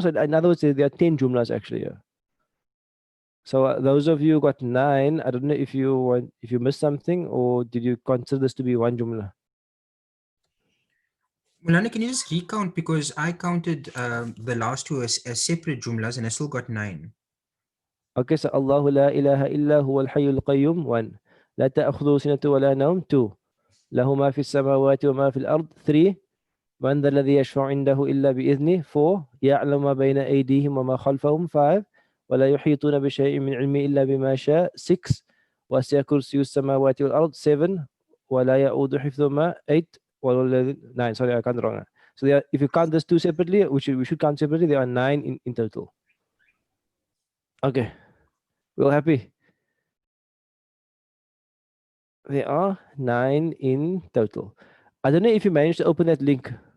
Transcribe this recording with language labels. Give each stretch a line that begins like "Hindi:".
English: So in other words, there are 10 jumlas actually here. So those of you who got 9, I don't know if you missed something, or did you consider this to be one jumla? Mulana, can you just recount, because I counted the last two as separate jumlas and I still got 9. Okay, so
Arabic: الله لا إله إلا هو الحي القيوم 1. لا تأخذه سنة ولا نوم 2. له ما في السماوات وما في الأرض 3. من ذا الذي يشفع عنده إلا بإذنه 4. يعلم ما بين أيديهم وما خلفهم 5. ولا يحيطون بشيء من علمه إلا بما شاء 6. وسع كرسي السماوات والأرض 7. ولا يؤود حفظهما
English: 8. 9. Sorry, I can't wrong. So there are, if you count these two separately, which we should count separately, there are 9 in total. Okay, we're all happy. There are 9 in total. I don't know if you managed to open that link.